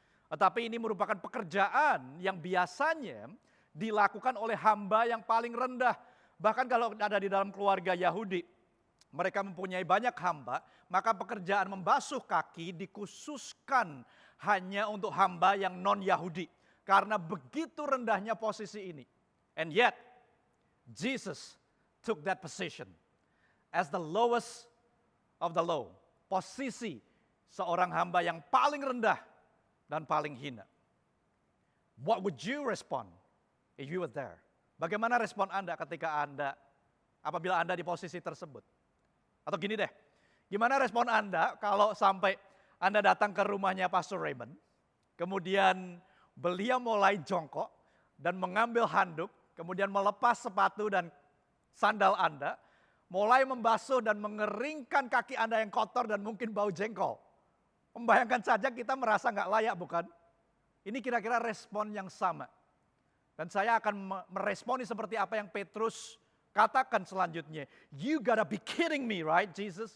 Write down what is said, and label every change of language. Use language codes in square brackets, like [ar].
[id] Tetapi ini merupakan pekerjaan yang biasanya dilakukan oleh hamba yang paling rendah. Bahkan kalau ada di dalam keluarga Yahudi, mereka mempunyai banyak hamba, maka pekerjaan membasuh kaki dikhususkan hanya untuk hamba yang non-Yahudi. Karena begitu rendahnya posisi ini. [en] And yet, Jesus took that position as the lowest of the low. [id] Posisi seorang hamba yang paling rendah dan paling hina. [en] What would you respond if you were there? [id] Bagaimana respon Anda ketika apabila Anda di posisi tersebut? Atau gini deh, gimana respon Anda kalau sampai Anda datang ke rumahnya Pastor Raymond, kemudian beliau mulai jongkok dan mengambil handuk, kemudian melepas sepatu dan sandal Anda, mulai membasuh dan mengeringkan kaki Anda yang kotor dan mungkin bau jengkol. Membayangkan saja kita merasa nggak layak, bukan? Ini kira-kira respon yang sama. Dan saya akan meresponi seperti apa yang Petrus katakan selanjutnya. [en] You gotta be kidding me, right, Jesus?